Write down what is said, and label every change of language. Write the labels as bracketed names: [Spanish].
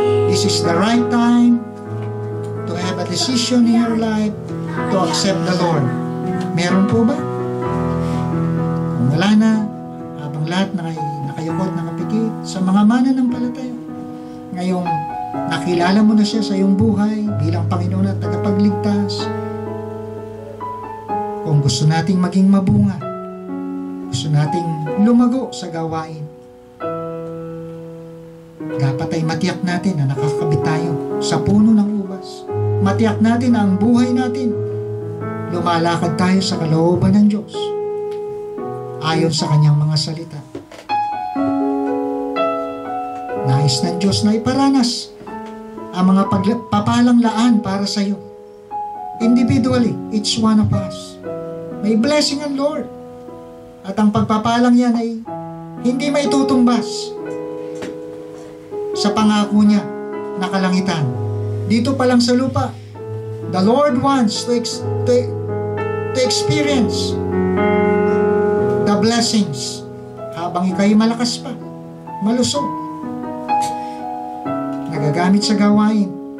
[English] This is the right time to have a decision in your life to accept the Lord. [Filipino] Meron po ba? Kung wala na, habang lahat nakayukot, nakapikit, sa mga mananampalataya, ngayong nakilala mo na siya sa iyong buhay bilang Panginoon at tagapagligtas, kung gusto nating maging mabunga, gusto nating lumago sa gawain, dapat ay matiyak natin na nakakabit tayo sa puno ng ubas. Matiyak natin na ang buhay natin, lumalakad tayo sa kalooban ng Diyos ayon sa Kanyang mga salita. Nais ng Diyos na iparanas ang mga pagpapalang laan para sa iyo. [English] Individually, each one of us. [Filipino] May blessing ang Lord. At ang pagpapalang yan ay hindi maitutumbas sa pangako niya na kalangitan. Dito pa lang sa lupa, [English] the Lord wants to experience the blessings [Filipino] habang ikaw'y malakas pa, malusog, nagagamit sa gawain.